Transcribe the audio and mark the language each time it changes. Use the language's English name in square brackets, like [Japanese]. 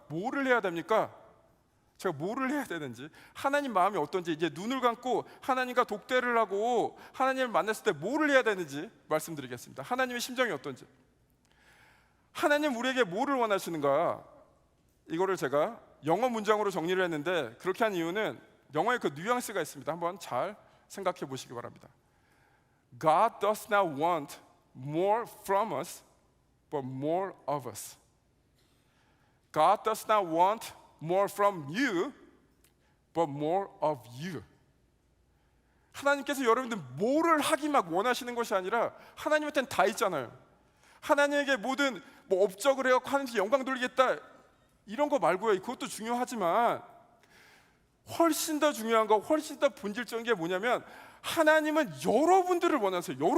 [Korean] 뭐를 해야 됩니까? 제가 뭐를 해야 되는지, 하나님 마음이 어떤지, 이제 눈을 감고 하나님과 독대를 하고 하나님을 만났을 때 뭐를 해야 되는지 말씀드리겠습니다. 하나님의 심정이 어떤지, 하나님 우리에게 뭐를 원하시는가, 이거를 제가 영어 문장으로 정리를 했는데 그렇게 한 이유는 영어에 그 뉘앙스가 있습니다. 한번 잘 생각해 보시기 바랍니다. [English] God does not want more from us, but more of us. God does not want more from you, but more of you. [Korean] 하나님께서 여러분들 뭐를 하기 막 원하시는 것이 아니라 하나님한테는 다 있잖아요. 하나님에게 모든 업적을 해갖고 하나님께 영광 돌리겠다 이런 거 말고요. 그것도 중요하지만 훨씬 더 중요한 거, 훨씬 더 본질적인 게 뭐냐면 하나님은 여러분들을 원하세요.